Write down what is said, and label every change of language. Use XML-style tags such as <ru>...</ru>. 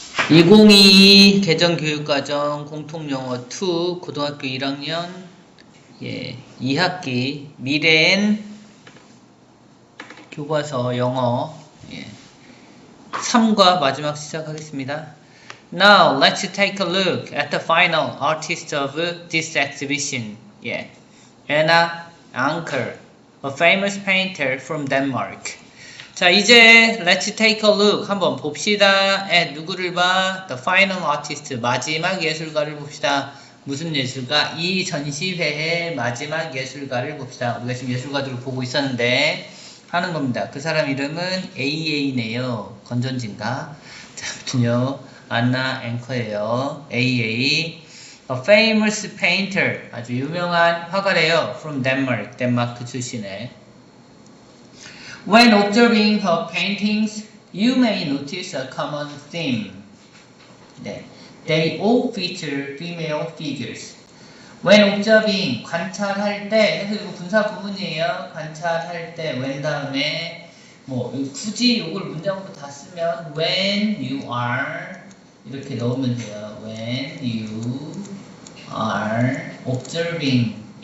<ko>2022 개정교육과정 공통영어 2 고등학교 1학년 2학기 미래엔 교과서 영어 3과 마지막 시작하겠습니다.</ko> <en>Now let's take a look at the final artist of this exhibition. Anna Anker, a famous painter from Denmark.</en> <ko>자, 이제</ko> <en>let's take a look</en> <ko>한번 봅시다. 누구를 봐?</ko> <en>The final artist,</en> <ko>마지막 예술가를 봅시다. 무슨 예술가? 이 전시회의 마지막 예술가를 봅시다. 우리가 지금 예술가들을 보고 있었는데 하는 겁니다. 그 사람 이름은 AA네요. 건전지인가? 자, 아무튼요. 안나 앵커예요. AA.</ko> <en>A famous painter,</en> <ko>아주 유명한 화가래요.</ko> <en>From Denmark,</en> <ko>덴마크 출신의.</ko> <en>When observing her paintings, you may notice a common theme. They all feature female figures. When observing,</en> <ko>관찰할 때, 그래서 이거 분사 구문이에요. 관찰할 때, when 다음에, 굳이 이걸 문장으로 다 쓰면,</ko> <en>when you are,</en> <ko>이렇게 넣으면 돼요.</ko> <en>When you are observing.</en>